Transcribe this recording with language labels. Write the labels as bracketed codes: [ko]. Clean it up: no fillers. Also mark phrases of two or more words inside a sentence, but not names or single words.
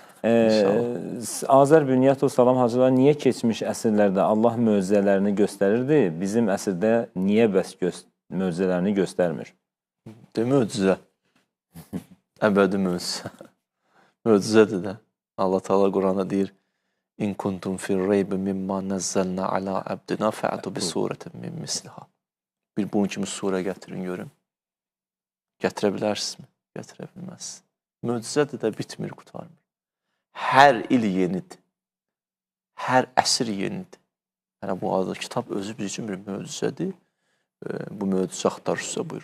[az] Azər Bünyatov, salam hacılar, niyə keçmiş əsrlərdə Allah möcüzələrini göstərirdi, bizim əsrdə niyə bəs möcüzələrini göstərmir? Möcüzə. Əbədi möcüzə. Möcüzədir də. Allah Teala Quranda deyir: [ar] "إن كنتم في ريب مما نزلنا على عبدنا فأتوا بسورة من مثلها." [az] Bir bunun kimi surə gətirin görün. Gətirə bilərsinizmi? Gətirə bilməzsiniz. Möcüzədir də, bitmir, qurtarmır. Hər il yenidir. Hər əsr yenidir. Yəni bu adı kitab özü biz üçün bir möcüzədir. Bu möcüzə axtarırsa buyurun.